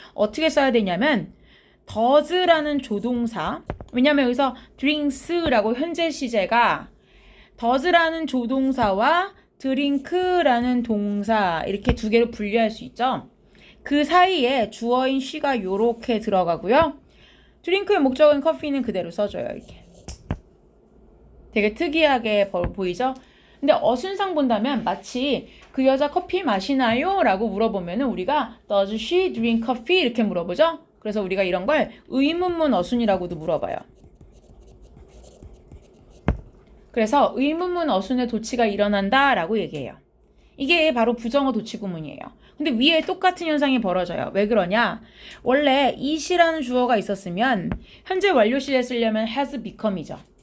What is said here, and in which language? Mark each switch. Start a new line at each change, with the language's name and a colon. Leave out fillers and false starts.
Korean: 어떻게 써야 되냐면 does라는 조동사 왜냐면 여기서 drinks라고 현재 시제가 does라는 조동사와 drink라는 동사 이렇게 두 개로 분리할 수 있죠. 그 사이에 주어인 she가 요렇게 들어가고요. drink의 목적은 커피는 그대로 써줘요. 이렇게 되게 특이하게 보이죠? 근데 어순상 본다면 마치 그 여자 커피 마시나요?
English: 라고 물어보면 우리가 Does she drink coffee?
Korean: 이렇게 물어보죠? 그래서 우리가 이런 걸 의문문 어순이라고도 물어봐요. 그래서 의문문 어순의 도치가 일어난다 라고 얘기해요. 이게 바로 부정어 도치 구문이에요. 근데 위에 똑같은 현상이 벌어져요. 왜 그러냐? 원래 it이라는 주어가 있었으면 현재 완료시에 쓰려면 has become이죠.